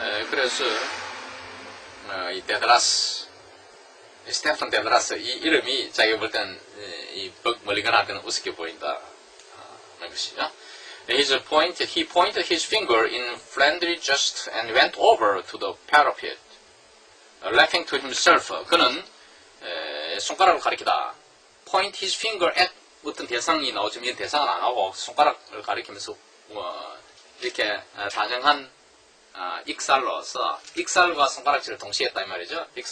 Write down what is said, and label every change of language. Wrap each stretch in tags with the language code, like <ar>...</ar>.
<ko>그래서 이 데드라스, 스테판 데드라스, 이 이름이 자기가 볼 때는 이 멀리건한테는 우습게 보인다 하는 것이죠.</ko> <en>He pointed his finger in friendly jest and went over to the parapet, laughing to himself.</en> <ko>그는 손가락을 가리키다.</ko> <en>Point his finger at</en> <ko>어떤 대상이 나오지만 이 대상은 안 하고 손가락을 가리키면서 이렇게 단정한 익살로서, 익살과 손가락질을 동시에 했다 이 말이죠.</ko>